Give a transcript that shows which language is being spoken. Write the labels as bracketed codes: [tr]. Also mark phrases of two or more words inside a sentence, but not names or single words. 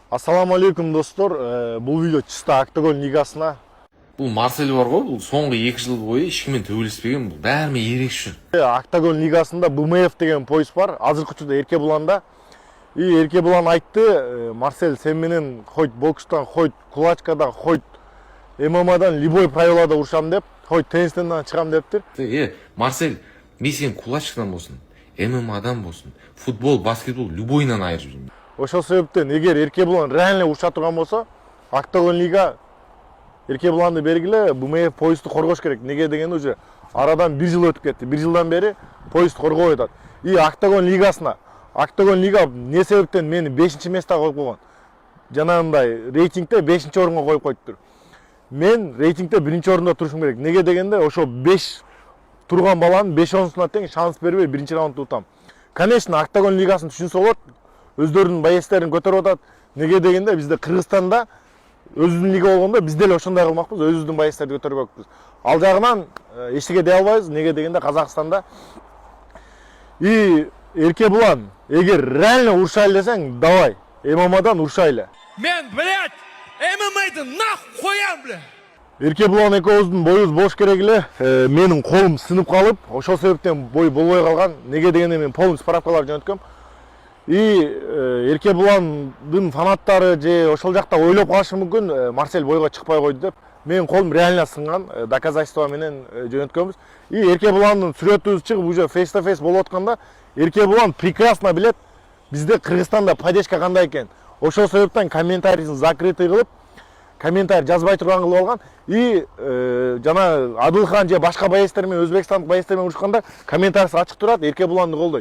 [ar] السلام عليكم достор. [kk] Бұл видео чисто Октагон лигасына. Бұл Марсель бар ғой, бұл соңғы 2 жыл бойы ешкіммен төбелеспеген, бұл бәрімен ерекше. Октагон лигасында БМФ деген пояс бар. [ky] Азыркы учурда Эркебуланда. И Эркебулан айтты, Марсель, сен менен хоть бокстан, хоть кулачкадан, хоть ММАдан любой правилада урушам деп, хоть теннистен чыгам дептир. Марсель, мен сен кулачкадан болсын, ММАдан болсын, футбол, баскетбол, любойынан айырып жүрмін. Ошол себептен эгер Эркебулан реально уруша турган болсо, Октагон лига Эркебуланды бергиле БМФ поясту коргош керек. Неге дегенде уже арадан 1 жыл өтүп кетти. 1 жылдан бери поясту коргоп атат. И Октагон лигасына Октагон лига не себептен мени 5-чи местага коюп койгон. Жанагындай рейтингде 5-чи орунга коюп коюптур. Мен рейтингде 1-чи орунда турушум керек. Неге дегенде ошо 5 турган баланын 5-онусуна тең шанс бербей 1-чи раундду утам. Конечно, Октагон лигасын түшүнсө болот. Өздөрүнүн байестерин көтөрүп атат. Неге дегенде бизде Кыргызстанда өзүбүздүн лига болгондо биз деле ошондой кылмакпыз, өзүбүздүн байестерди көтөрбөкпүз. Ал жагынан эчтеке дей албайбыз. Неге дегенде Казакстанда и Эркебулан эгер реально урушайлы десең, давай, ММАдан урушайлы. Мен, блядь, ММА'ды нахуй коям, бля. Эркебулан экөөбүздүн боюбуз бош керек эле. Менин колум сынып калып, ошол себептен бой болбой калган. Неге дегенде мен полный справкалар жөнөткөм. И Эркебуландын фанаттары же ошол жакта ойлоп калышы мүмкүн, Марсель бойго чыкпай койду деп. Менин колум реально сынган, доказательство менен жөнөткөнбүз. И Эркебуландын сүрөтүбүз чыгып уже [en] face to face [ky] болуп атканда, Эркебулан прекрасно билет бизде Кыргызстанда поддержка кандай экен. Ошол себептен комментарийин закрытый кылып, комментарий жазбай турган кылып алган. И жана Адылхан же башка байестер менен, Өзбекстандык байестер менен урушканда комментарийси ачык турат, Эркебуланды колдойт.